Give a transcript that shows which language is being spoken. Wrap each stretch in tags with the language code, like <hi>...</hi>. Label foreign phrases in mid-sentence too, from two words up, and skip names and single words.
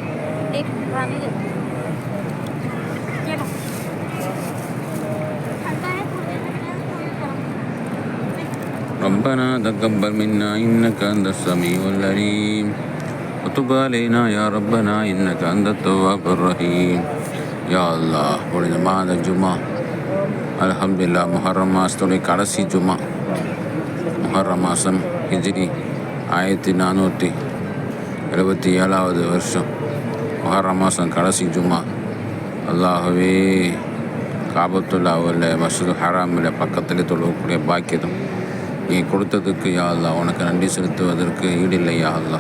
<ar>ربنا تقبل منا إنك أنت السميع العليم وتب علينا يا ربنا إنك أنت التواب الرحيم. يا الله</ar> <ta>புனிதமான ஜுமா அல்ஹம்துலில்லாஹ் முஹர்ரம் மாதத்துடைய கடைசி ஜுமா. முஹர்ரம் மாதம் ஹிஜ்ரி 1477 வருஷம் முஹர்ரம் மாதம் கடைசி ஜுமா. அல்லாஹ்வே காபத்துல்லாவில்</ta> <ar>المسجد الحرام</ar> <ta>பக்கத்தில் தொழக்கூடிய பாக்கியம் நீ கொடுத்ததுக்கு</ta> <ar>يا الله</ar> <ta>உனக்கு நன்றி செலுத்துவதற்கு ஈடில்லை</ta> <ar>يا الله.</ar>